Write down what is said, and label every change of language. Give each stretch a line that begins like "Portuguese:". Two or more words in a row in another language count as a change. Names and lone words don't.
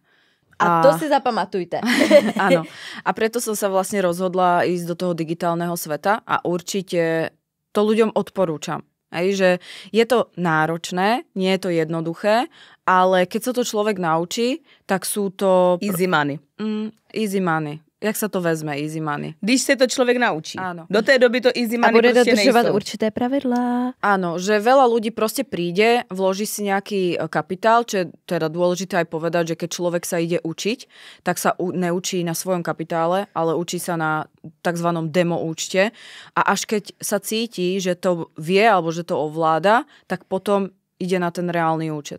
Slovak: A to si zapamatujte. Áno. A preto som sa vlastne rozhodla ísť do toho digitálneho sveta a určite to ľuďom odporúčam. Že je to náročné, nie je to jednoduché, ale keď sa to človek naučí, tak sú to...
English: Easy money. Easy money.
Slovak: Jak sa to vezme,
English: easy money?
Czech: Když se to človek naučí.
Slovak: Áno.
Czech: Do té doby to
English: easy money
Czech: prostě nejsou.
Slovak: A bude dodržovať určité pravidlá. Áno, že veľa ľudí proste príde, vloží si nejaký kapitál, čo je teda dôležité aj povedať, že keď človek sa ide učiť, tak sa neučí na svojom kapitále, ale učí sa na takzvanom demo účte a až keď sa cíti, že to vie alebo že to ovláda, tak potom ide na ten reálny účet.